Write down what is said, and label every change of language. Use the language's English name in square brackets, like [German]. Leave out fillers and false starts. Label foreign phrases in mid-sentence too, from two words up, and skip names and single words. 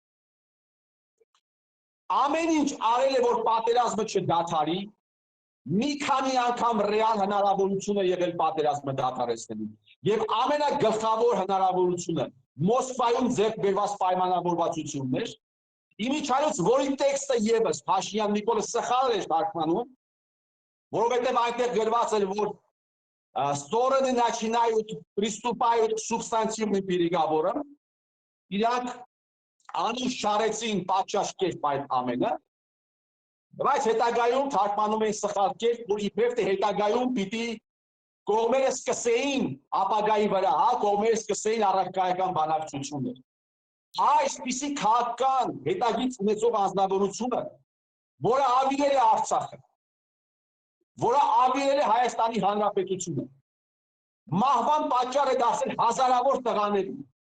[Armenian] Ամեն ինչ արել է, որ պատերազմը չդադարի, մի քանի անգամ ռեալ հնարավորություն է եղել պատերազմը դադարեցնելու։ Եվ ամենագլխավոր հնարավորությունը Մոսկվայում ձեռք բերված պայմանավորվածություններ, իմիջիայլոց որի տեքստը եւս Փաշինյան Նիկոլը սխալ էր թարգմանում, որովհետեւ այնտեղ գրված էր, որ стороны [Russian] начинают приступают к субстантивным переговорам, [Armenian] իրանք անուշ շարեցին պատշաճ կերպ այդ ամենը, բայց հետագայում թարգմանում են սխալ կերպ, որ իբրև թե հետագայում պիտի կողմերը սկսեին ապագայի վրա, կողմերը սկսեին առարկայական բանակցություններ։ Այսպիսի քաղաքական հետագից ունեցող անձնավորությունը, որը ավիրել է Արցախը, որը ավիրել է Հայաստանի Հանրապետությունը, մահվան պատճառ է դարձել հազարավոր տղաների,